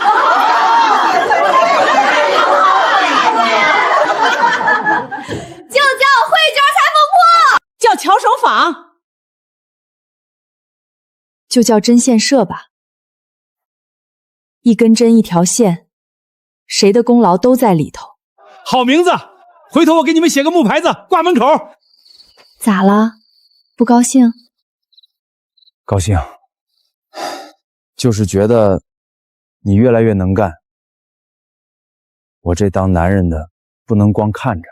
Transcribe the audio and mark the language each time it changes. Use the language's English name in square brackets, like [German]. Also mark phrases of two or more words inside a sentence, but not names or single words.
[Chinese] 就叫慧娟裁缝铺，叫巧手坊，就叫针线社吧。一根针一条线，誰的功勞都在裡頭。好名字，回頭我給你們寫個木牌子掛門口。咋了？不高興？高興，就是覺得你越來越能幹。我這當男人的不能光看着。